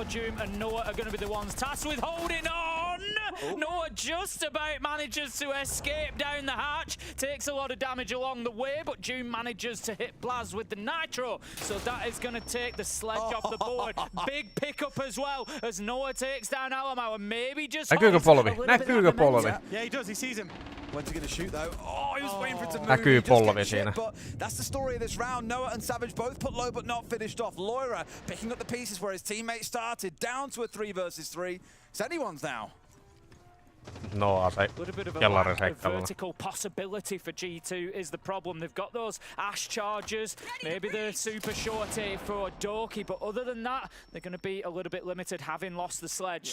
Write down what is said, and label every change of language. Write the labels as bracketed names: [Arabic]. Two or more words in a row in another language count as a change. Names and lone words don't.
[English] Doom and Noah are going to be the ones tasked with holding on. Noah just about manages to escape down the hatch. Takes a lot of damage along the way, but Doom manages to hit Blaz with the Nitro. So that is going to take the sledge off the board. Big pickup as well as Noah takes down Alamau and maybe just... [Finnish] Näkyykö polvi? Näkyykö polvi? [English] Yeah, he does. He sees him. When's he going to shoot, though? Oh, he was waiting for it to move. [Finnish] Näkyy polvi siinä. [English] But that's the story of this round. Noah and Savage both put low, but not finished off. Loira picking up the pieces where his teammate started, down to a 3 versus 3. It's anyone's now. [Finnish] No, se [English] vertical possibility for G2 is the problem. They've got those Ash charges, maybe the super shorty for Doki, but other than that, they're going to be a little bit limited having lost the sledge.